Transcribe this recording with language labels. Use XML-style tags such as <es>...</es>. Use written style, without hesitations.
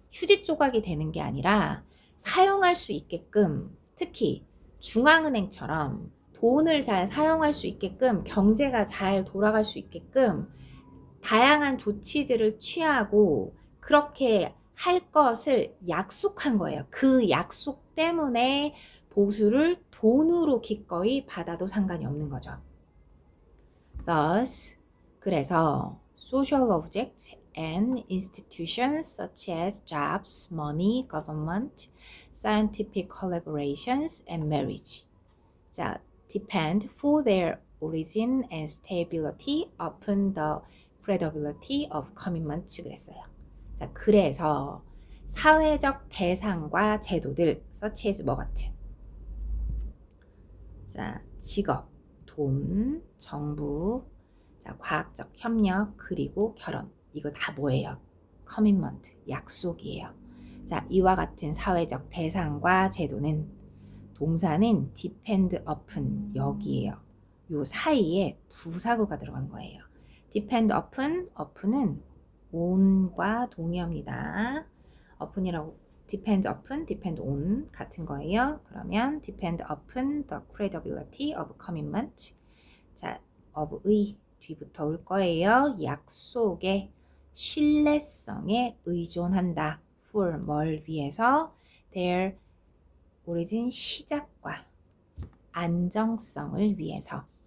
<ko>휴지 조각이 되는 게 아니라 사용할 수 있게끔, 특히 중앙은행처럼 돈을 잘 사용할 수 있게끔, 경제가 잘 돌아갈 수 있게끔 다양한 조치들을 취하고 그렇게 할 것을 약속한 거예요. 그 약속 때문에 보수를 돈으로 기꺼이 받아도 상관이 없는 거죠.</ko> <en>Thus, 그래서 social objects and institutions such as jobs, money, government, scientific collaborations, and marriage. 자, depend for their origin and stability upon the credibility of commitment 그랬어요.</en> <ko>자, 그래서 사회적 대상과 제도들, such as 뭐 같은? 자, 직업, 돈, 정부, 자, 과학적 협력, 그리고 결혼. 이거 다 뭐예요? 커밋먼트, 약속이에요. 자, 이와 같은 사회적 대상과 제도는 동사는 depend upon 여기에요. 요 사이에 부사구가 들어간 거예요. depend upon은 on과 동의어입니다. upon이라고 depend upon, depend on 같은 거예요.</ko> <en>그러면 depend upon the credibility of commitment.</en> <ko>자, of의 뒤부터 올 거예요. 약속의 신뢰성에 의존한다. for 뭘 위해서? their origin 시작과 안정성을 위해서.</ko>